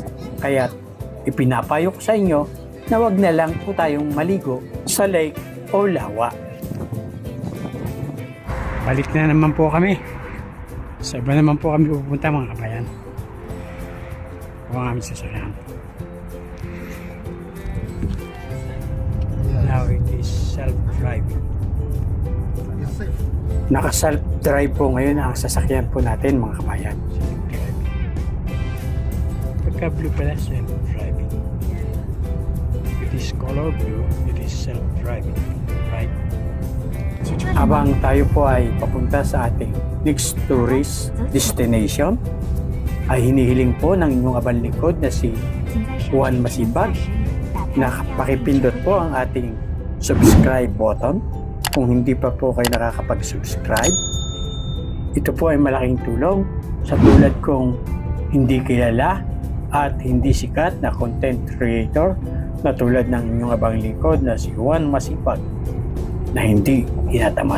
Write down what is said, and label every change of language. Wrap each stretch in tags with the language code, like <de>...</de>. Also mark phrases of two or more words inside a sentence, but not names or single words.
<tl>Kaya't ipinapayo ko sa inyo na wag na lang po tayong maligo sa lake o lawa. Balik na naman po kami. Sa iba naman po kami pupunta mga kabayan. Huwag kami sasakyan.</tl> <en>Now it is self-driving. Yes, sir.</en> <tl>Naka-self-drive po ngayon ang sasakyan po natin mga kabayan. Pagka blue pala, self-driving.</tl> <en>It is color blue, it is self-driving. Right?</en> <zh>去这里吗？</zh> <tl>Habang tayo po ay papunta sa ating</tl> <en>next tourist destination,</en> <tl>ay hinihiling po ng inyong abang likod na si</tl> <zh>请在上</zh> <tl>Juan</tl> <zh>面</zh> <tl>Masibag</tl> <zh>驾驶打</zh> <tl>na</tl> <zh>开</zh> <tl>pakipindot po ang ating</tl> <en>subscribe button.</en> <tl>Kung hindi pa po kayo nakakapag-subscribe, ito po ay malaking tulong sa tulad kong hindi kilala at hindi sikat na</tl> <en>content creator</en> <tl>na tulad ng inyong abang likod na si Juan Masibag na hindi tinatamad.</tl>